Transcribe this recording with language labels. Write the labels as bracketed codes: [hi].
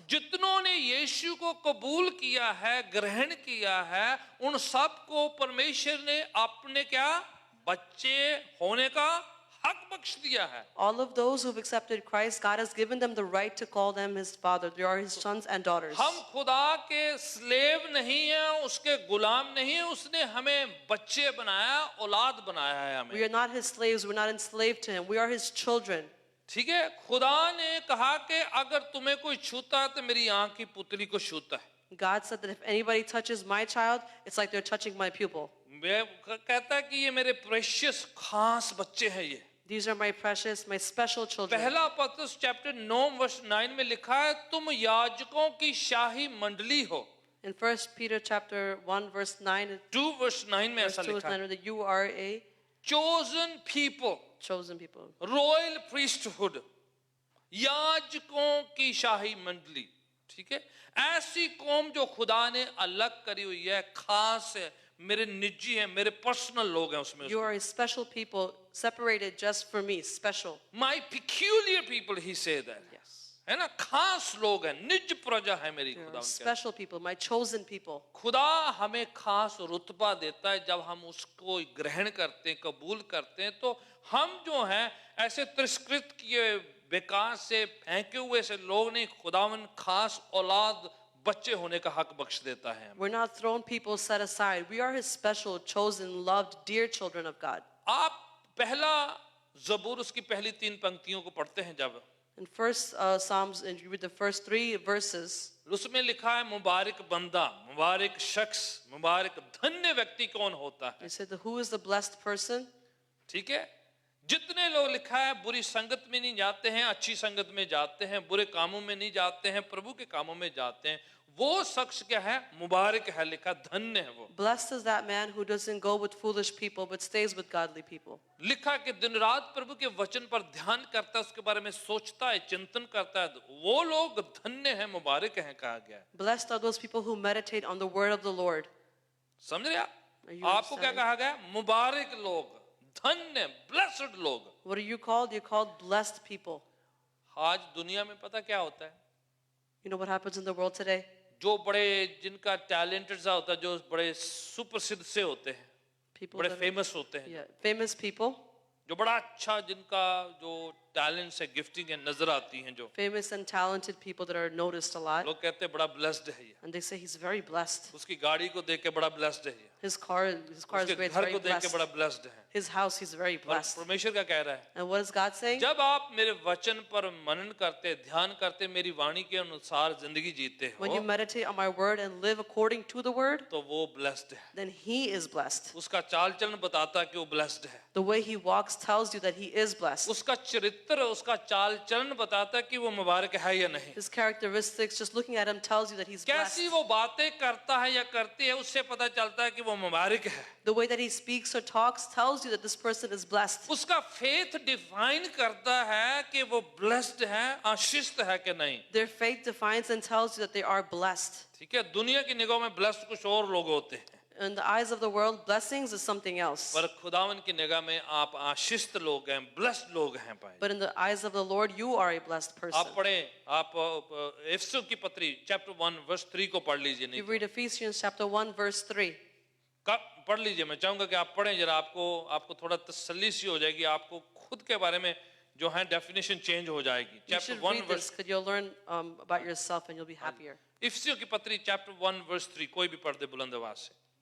[hi] जितनों ने यीशु को कबूल किया है, ग्रहण किया है, उन सबको परमेश्वर ने अपने क्या बच्चे होने का हक बख्श दिया है. [en] All of those who have accepted Christ, God has given them the right to call them his father. They are his sons and daughters. [hi] हम खुदा के स्लेव नहीं हैं, उसके गुलाम नहीं हैं. उसने हमें बच्चे बनाया, औलाद बनाया है हमें. [en] We are not his slaves. We're not enslaved to him. We are his children. [hi] ठीक है. खुदा ने कहा कि अगर तुम्हें कोई छूता है तो मेरी आंख की पुतली को छूता है. [en] God said that if anybody touches my child, it's like they're touching my pupil. [hi] मैं कहता है कि ये मेरे प्रेशियस खास बच्चे हैं. ये [en] These are my precious, my special children. [hi] पहला पत्रस चैप्टर 9 वर्स 9 में लिखा है, तुम याजकों की शाही मंडली हो. [en] In 1 Peter chapter 1 verse 9, [hi] 2 verse 9 में [en] verse [hi] ऐसा लिखा है, [en] that you are a chosen people, chosen people. [hi] Royal priesthood, याजकों की शाही मंडली. ठीक है. ऐसी कौम जो खुदा ने अलग करी हुई है, खास है, मेरे निजी है, मेरे पर्सनल लोग हैं उसमें. [en] You are a special people, separated just for me, special. My peculiar people, he said that. Yes. [hi] है ना, खास लोग हैं, निज प्रजा है मेरी. [en] You [hi] खुदा [en] are [hi] उनके [en] special people, my chosen people. [hi] खुदा हमें खास रुतबा देता है जब हम उसको ग्रहण करते हैं, कबूल करते हैं. तो हम जो हैं ऐसे तिरस्कृत किए, बेकार से फेंके हुए से लोग नहीं, खुदावन खास औलाद बच्चे होने का हक बख्श देता है. [en] We're not thrown people set aside. We are his special, chosen, loved, dear children of God. [hi] आप पहला ज़बूर उसकी पहली 3 पंक्तियों को पढ़ते हैं जब, [en] In first Psalms, and you read the first 3 verses, [hi] उसमें लिखा है, मुबारक बंदा, मुबारक शख्स, मुबारक धन्य व्यक्ति कौन होता है. [en] they said, who is the blessed person? [hi] ठीक है. जितने लोग लिखा है बुरी संगत में नहीं जाते हैं, अच्छी संगत में जाते हैं, बुरे कामों में नहीं जाते हैं, प्रभु के कामों में जाते हैं, वो शख्स क्या है, मुबारक है. लिखा धन्य है वो. [en] Blessed is that man who doesn't go with foolish people but stays with godly people. [hi] लिखा कि दिन रात प्रभु के वचन पर ध्यान करता है, उसके बारे में सोचता है, चिंतन करता है, वो लोग धन्य हैं, मुबारक हैं कहा गया है. [en] Blessed are those people who meditate on the word of the Lord. [hi] समझ रहे आप? [en] Are you [hi] आपको क्या [en] understanding? [hi] कहा गया? मुबारक लोग, धन्य, ब्लेस्ड लोग. [en] What are you called? You're called blessed people. [hi] आज दुनिया में पता क्या होता है? [en] You know what happens in the world today? [hi] जो बड़े जिनका टैलेंटेड सा होता है, जो बड़े सुप्रसिद्ध से होते हैं, [en] People [hi] बड़े [en] that are, [hi] फेमस होते हैं, [en] yeah, famous people, [hi] जो बड़ा अच्छा जिनका जो टैलेंट्स है, गिफ्टिंग है, नजर आती हैं, जो [en] famous and talented people that are noticed a lot, [hi] लोग कहते हैं बड़ा ब्लेस्ड है ये, [en] and they say he's very blessed. [hi] उसकी गाड़ी को देख के बड़ा ब्लेस्ड है ये, [en] His car is [hi] उसके [en] great, [hi] घर [en] very [hi] को देख के [en] blessed. [hi] बड़ा ब्लेस्ड है. [en] His house, he's very [hi] और [en] blessed. [hi] परमेश्वर क्या कह रहा है? [en] And what is God saying? [hi] जब आप मेरे वचन पर मनन करते, ध्यान करते, मेरी वाणी के अनुसार जिंदगी जीते [en] When you [hi] हो, [en] meditate on my word and live according to the word, [hi] तो वो ब्लेस्ड है. [en] then he is blessed. [hi] उसका चाल चलन बताता है कि वो ब्लेस्ड है. [en] The way he walks tells you that he is blessed. [hi] उसका चरित्र, उसका चाल चलन बताता है कि वो मुबारक है या नहीं. [en] His characteristics, just looking at him, tells you that he's blessed. [hi] कैसी वो बातें करता है या करती है, उससे पता चलता है कि वो मुबारक है. [en] The way that he speaks or talks tells you that this person is blessed. [hi] उसका फेथ डिफाइन करता है कि वो ब्लेस्ड है, आशीषित है कि नहीं. [en] Their faith defines and tells you that they are blessed. [hi] ठीक है. दुनिया की निगाह में ब्लेस्ड कुछ और लोग होते हैं, [en] In the eyes of the world, blessings is something else. [hi] पर खुदावन की निगाह में आप आशीषित लोग हैं, ब्लेस्ड लोग हैं भाई. [en] But in the eyes of the Lord, you are a blessed person. [hi] आप पढ़ें, आप इफिसियों की पत्री चैप्टर 1 वर्स 3 को पढ़ लीजिए. नहीं [en] You read Ephesians chapter 1 verse 3. [hi] पढ़ लीजिए. मैं चाहूंगा कि आप पढ़ें जरा, आपको थोड़ा तसल्ली सी हो जाएगी, आपको खुद के बारे में जो है डेफिनेशन चेंज हो जाएगी. [en] You [hi] chapter [en] should 1 read [hi] verse, [en] this because you'll learn about yourself and you'll be happier. [hi] इफिसियों की पत्री चैप्टर 1 वर्स 3, कोई भी पढ़ दे बुलंद आवाज से.